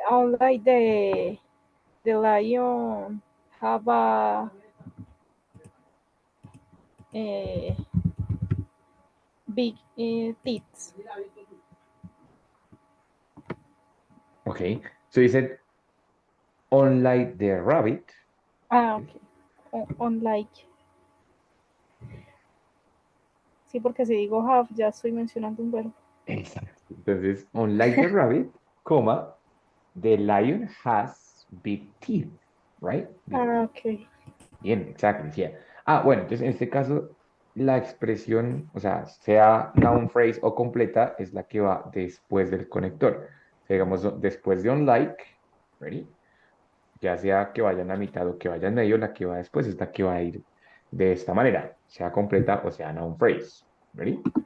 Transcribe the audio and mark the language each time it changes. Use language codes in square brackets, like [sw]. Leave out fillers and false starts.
[en] unlike the lion have a big teeth. Okay. So you said, unlike the rabbit. Okay. Unlike. [es] Sí, porque si digo have, ya estoy mencionando un verbo. Exacto. [en] Entonces, unlike the rabbit, comma, the lion has big teeth, right? Big. Ok. [es] Bien, exacto, decía. Bueno, entonces en este caso, la expresión, o sea noun phrase o completa, es la que va después del conector. O sea, digamos, después de unlike, ¿ready? Ya sea que vaya en la mitad o que vaya en medio, la que va después es la que va a ir de esta manera, sea completa o sea noun phrase, ¿ready?